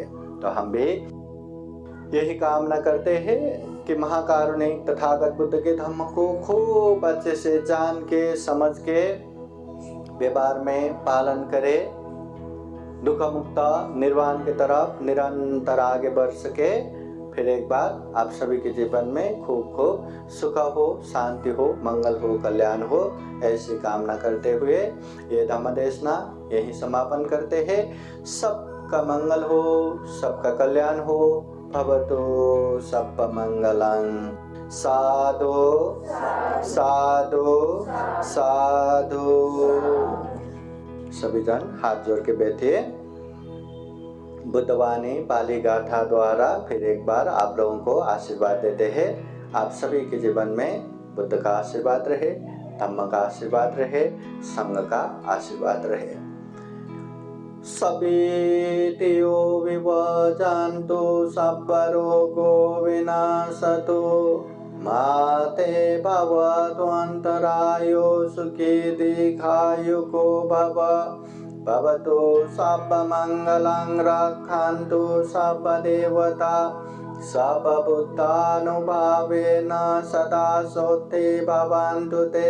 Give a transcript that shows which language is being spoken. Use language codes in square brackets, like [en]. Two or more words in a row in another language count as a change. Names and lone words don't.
[hi] तो हम भी यही कामना करते हैं कि महाकारुणिक तथागत बुद्ध के धर्म को खूब अच्छे से जान के समझ के व्यवहार में पालन करे, दुख मुक्त निर्वाण की तरफ निरंतर आगे बढ़ सके। फिर एक बार आप सभी के जीवन में खूब खूब सुख हो, शांति हो, मंगल हो, कल्याण हो, ऐसी कामना करते हुए ये धम्म देशना यही समापन करते हैं। सबका मंगल हो, सबका कल्याण हो। [pi] भवतु सब्ब मंगलं। साधु साधु साधु। [hi] सभी जन हाथ जोड़ के बैठिए। बुद्धवाणी पाली गाथा द्वारा फिर एक बार आप लोगों को आशीर्वाद देते हैं। आप सभी के जीवन में बुद्ध का आशीर्वाद रहे, धम्म का आशीर्वाद रहे, संघ का आशीर्वाद रहे। [pi] सभीतियो विवजन्तु सब्ब रोगो विनाशतु माते भवतु अन्तरायो सुखी दीर्घायुको भव। भवतु सब्ब मंगलं रक्षन्तु सब्ब देवता सब्ब बुद्धानुभावेन सदा सोते भवन्तु ते।